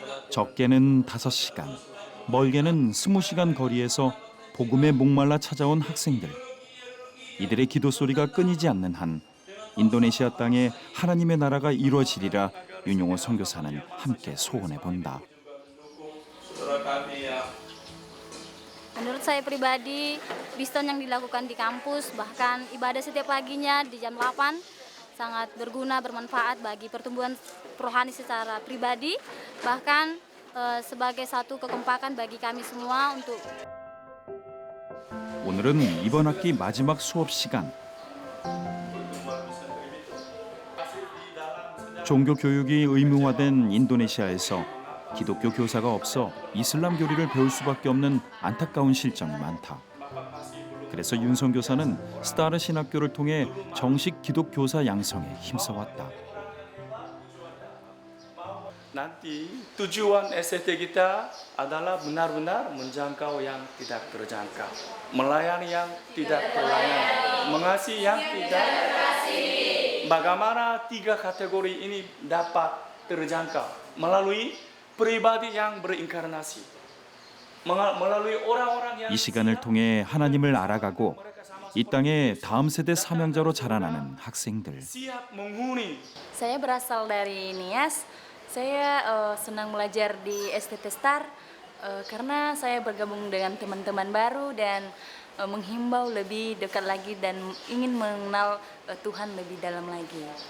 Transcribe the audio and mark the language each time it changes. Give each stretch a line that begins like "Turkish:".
Korean: 적게는 5시간, 멀게는 20시간 거리에서 복음에 목말라 찾아온 학생들. 이들의 기도 소리가 끊이지 않는 한 인도네시아 땅에 하나님의 나라가 이루어지리라 윤용호 선교사는 함께 소원해 본다.
Indonesian: Menurut saya pribadi, Biston yang dilakukan di kampus, bahkan ibadah setiap paginya di jam 8 sangat berguna, bermanfaat bagi pertumbuhan rohani secara pribadi, bahkan sebagai satu kekompakan bagi kami semua untuk.
Korean: 오늘은 이번 학기 마지막 수업 시간. 종교 교육이 의무화된 인도네시아에서 기독교 교사가 없어 이슬람 교리를 배울 수밖에 없는 안타까운 실정이 많다. 그래서 윤 선교사는 스타르 신학교를 통해 정식 기독교사 양성에 힘써왔다.
Indonesian: Nanti tujuan SST kita adalah benar-benar menjangkau yang tidak terjangkau, melayani yang tidak terlayani, mengasihi yang tidak. Bagaimana 3 kategori ini dapat terjangkau melalui pribadi yang berinkarnasi, melalui orang-orang yang.
Korean: 이 시간을 통해 하나님을 알아가고 이 땅의 다음 세대 사명자로 자라나는 학생들.
Indonesian: siap menghuni. Saya berasal dari Nias. Saya senang belajar di STT Star karena saya bergabung dengan teman-teman baru dan menghimbau lebih dekat lagi dan ingin mengenal Tuhan lebih dalam lagi.